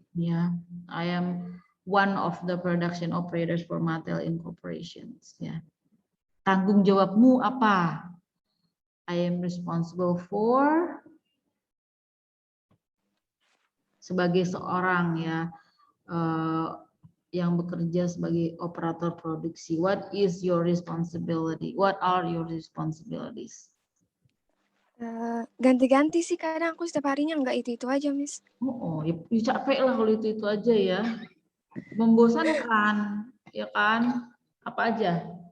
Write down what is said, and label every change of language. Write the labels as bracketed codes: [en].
[en] Ya, I am one of the production operators for Mattel Incorporations. [id] Ya. Tanggung jawabmu apa? [en] I am responsible for, [id] sebagai seorang, ya, yang bekerja sebagai operator produksi. [en] What is your responsibility? What are your responsibilities? [id] Ganti-ganti sih, kadang aku setiap harinya nggak itu aja, Miss. Ya capek lah kalau itu aja, ya. Membosankan, ya kan? Apa aja?